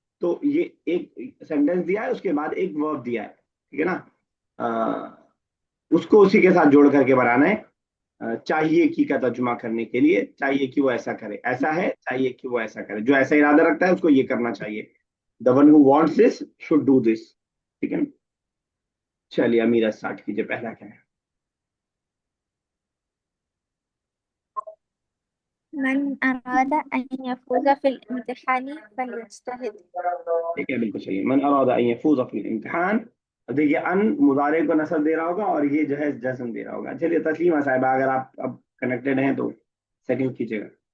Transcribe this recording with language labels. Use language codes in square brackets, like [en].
[ur] تو یہ ایک سینٹینس دیا ہے, اس کے بعد ایک ورب دیا ہے, ٹھیک ہے نا. اس کو اسی کے ساتھ جوڑ کر کے بنانا ہے. چاہیے کی کا ترجمہ کرنے کے لیے چاہیے کہ وہ ایسا کرے, ایسا ہے چاہیے کہ وہ ایسا کرے, جو ایسا ارادہ رکھتا ہے اس کو یہ کرنا چاہیے. [en] the one who wants this should do this. [ur] ٹھیک ہے نا. چلیے امیر اسٹارٹ کیجیے, پہلا کیا ہے؟ [ar] من أراد أن يفوز في الامتحان فليجتهد. [ur] ٹھیک ہے, بالکل صحیح. [ar] من اراد ان يفوز في الامتحان, [ur] دیکھیے ان مضارع کو نصب دے رہا ہوگا اور یہ جو ہے جزم دے رہا ہوگا. چلیے تسلیمہ صاحبہ اگر آپ اب کنیکٹڈ ہیں تو سیکنڈ کیجیے گا.